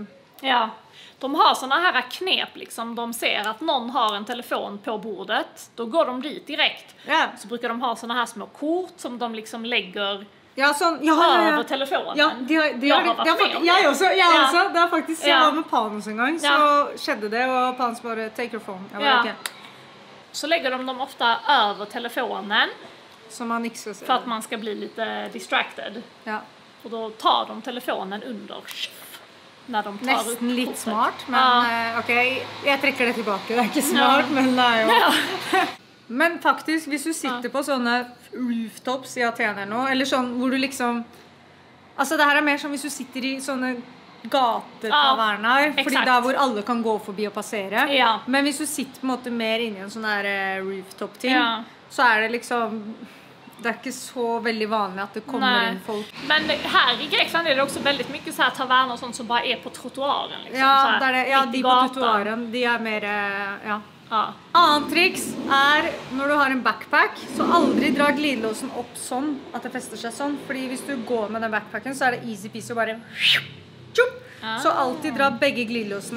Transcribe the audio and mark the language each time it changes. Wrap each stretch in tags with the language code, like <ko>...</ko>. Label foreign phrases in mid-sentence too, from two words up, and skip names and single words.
<sv>Ja, de har såna här knep liksom. De ser att någon har en telefon på bordet. Då går de dit direkt. Ja. Så brukar de ha såna här små kort som de liksom lägger över telefonen. Ja, jag också. Det har faktiskt, jag var med Panos en gång, så skedde det, och Panos bara,</sv> <en>take your phone.</en> <sv>Jag bara, okay. Så lägger de dem ofta över telefonen. Som man inte ska se. För att man ska bli lite distracted. Ja. Och då tar de telefonen under. När de tar nästan lite smart, men okej, jag trycker det tillbaka. Det är inte smart, men nej. Men faktiskt,</sv> <no>hvis du sitter på sånne rooftops i Aten eller noe, eller sånn hvor du liksom, altså det her er mer som hvis du sitter i sånne gatetaverner, fordi der hvor alle kan gå forbi og passere. Men hvis du sitter på en måte mer inne i en sånn her rooftop-ting, så er det liksom,</no> <sv>det är inte så väldigt vanligt att det kommer in folk. Men här i Grekland är det också väldigt mycket så här taverner och sånt som bara är på trottoaren liksom, ja, så här, där de på trottoaren, de är mer Annet triks är när du har en backpack, så aldrig dra glidelåsen upp sån att det fäster sig sån, för hvis du går med den backpacken så är det</sv> <en>easy peasy</en> <sv>och bara så alltid dra bägge glidelåsarna.</sv>